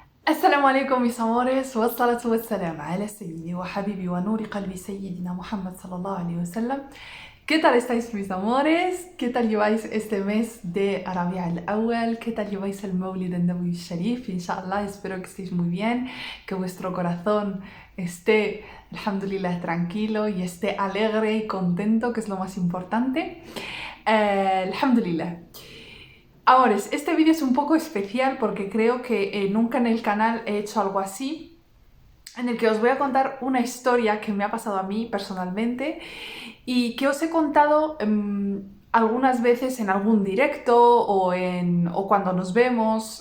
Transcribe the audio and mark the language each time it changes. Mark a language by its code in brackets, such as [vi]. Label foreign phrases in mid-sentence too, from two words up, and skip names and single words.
[ar] السلام عليكم [es] mis amores [ar] والصلاة والسلام على سيدي وحبيبي ونور قلبي سيدنا محمد صلى الله عليه وسلم. [es] ¿Qué tal estáis mis amores? ¿Qué tal lleváis este mes de Rabi'a al-Awwal? ¿Qué tal lleváis el Mawlid al-Nabawi al-Sharif? Inshallah, espero que estéis muy bien, que vuestro corazón esté, alhamdulillah, tranquilo y esté alegre y contento, que es lo más importante. Alhamdulillah. Ahora, este vídeo es un poco especial porque creo que nunca en el canal he hecho algo así, en el que os voy a contar una historia que me ha pasado a mí personalmente y que os he contado algunas veces en algún directo o cuando nos vemos.